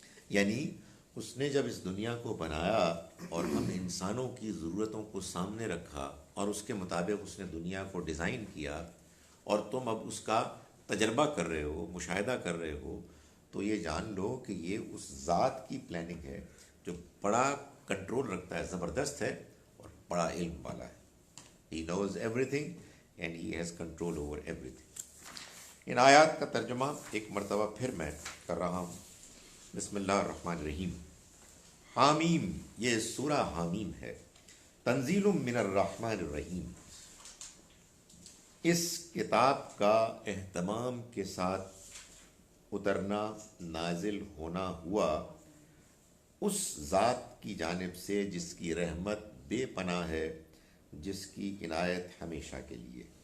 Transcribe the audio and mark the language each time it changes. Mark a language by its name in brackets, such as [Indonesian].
[Urdu] یعنی اس نے جب اس دنیا کو بنایا اور ہم انسانوں کی ضرورتوں کو سامنے رکھا اور اس کے مطابق اس نے دنیا کو ڈیزائن کیا اور تم اب اس کا تجربہ کر رہے ہو، مشاہدہ کر رہے ہو، تو یہ جان لو کہ یہ اس ذات کی پلاننگ ہے جو بڑا کنٹرول رکھتا ہے، زبردست ہے اور بڑا علم والا ہے. [English] He knows everything and he has control over everything. [Urdu] ان آیات کا ترجمہ ایک مرتبہ پھر میں کر رہا ہوں. [Arabic] بسم اللہ الرحمن الرحیم. [Urdu] حامیم، یہ سورہ حامیم ہے. [Arabic] تنزیل من الرحمن الرحیم. [Urdu] اس کتاب کا اہتمام کے ساتھ اترنا، نازل ہونا ہوا اس ذات کی جانب سے جس کی رحمت بے پناہ ہے، جس کی عنایت ہمیشہ کے لیے.